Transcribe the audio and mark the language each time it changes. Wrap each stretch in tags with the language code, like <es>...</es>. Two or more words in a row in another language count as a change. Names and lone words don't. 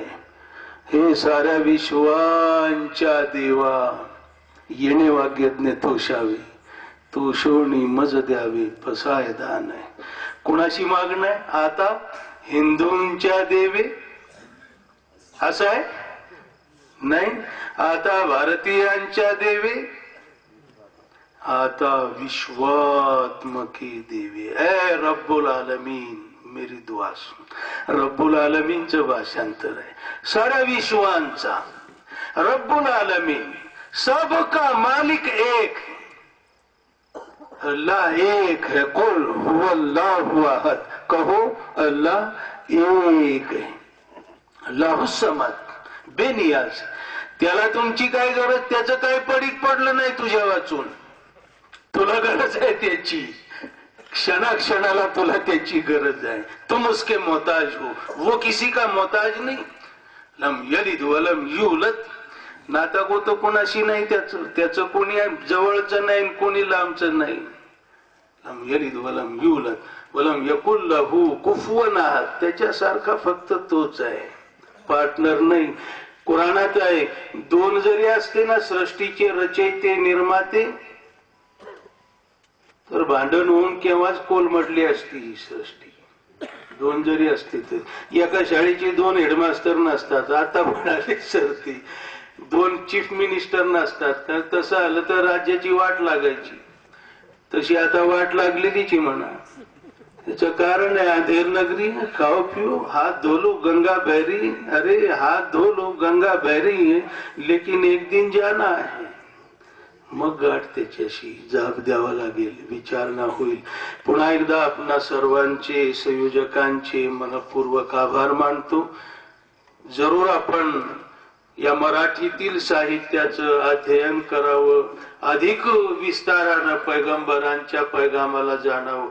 <mr>हे साऱ्या विश्वांच्या देवा, येणे वाग्यज्ञ तोषावे, तोषोणी मज द्यावे, पसायदान आहे. कुणाशी मागणं आहे आता? हिंदूंच्या देवे असं आहे नाही, आता भारतीयांच्या देवे, आता विश्वात्मके देवे.</mr> <hi>ए</hi> <ar>رب العالمين</ar> <hi>मेरी दुआ सुन.</hi> <ar>رب العالمين</ar> <mr>भाषांतर आहे साऱ्या विश्वांचा.</mr> <ar>رب العالمين,</ar> <hi>सबका मालिक एक, अल्लाह एक है.</hi> <ar>قل هو الله أحد,</ar> <hi>कहो अल्लाह एक है.</hi> <ar>الله الصمد, बेनियाज.</ar> <mr>त्याला तुमची काय गरज? त्याचं काय पडीक पडलं नाही तुझ्या वाचून. तुला गरज आहे त्याची, क्षणाक्षणाला तुला त्याची गरज आहे.</mr> <hi>तुम उसके मोहताज हो, वो किसी का मोहताज नहीं.</hi> <ar>لم يلد ولم يولد,</ar> <mr>नाता गोतो कोणाशी नाही त्याचं कोणी जवळचं नाही, कोणी लांबचं नाही.</mr> <ar>لم يلد ولم يولد ولم يكن له كفوا أحد,</ar> <mr>त्याच्यासारखा फक्त तोच आहे, पार्टनर नाही. कुराणात आहे, दोन जरी असते ना सृष्टीचे रचयिते निर्माते, तर भांडण होऊन केव्हाच कोलमडली असती ही सृष्टी. दोन जरी असते तर एका शाळेचे दोन हेडमास्टर नसतात. आता म्हणाले सरती दोन</mr> <en>chief minister</en> <mr>नसतात, तर तसं आलं तर राज्याची वाट लागायची. तशी आता वाट लागलेलीच म्हणा. त्याचं कारण आहे</mr> <hi>अंधेर नगरी, खाओ पिओ, हाथ धो लो गंगा बहरी. अरे हाथ धो लो गंगा बहरी है, लेकिन एक दिन जाना है.</hi> <mr>मग गाठ त्याच्याशी जाब द्यावा लागेल, विचारणा होईल. पुन्हा एकदा आपणा सर्वांचे, संयोजकांचे मनपूर्वक आभार मानतो. जरूर आपण या मराठीतील साहित्याचं अध्ययन करावं, अधिक विस्तारानं पैगंबरांच्या पैगामाला जाणावं.</mr>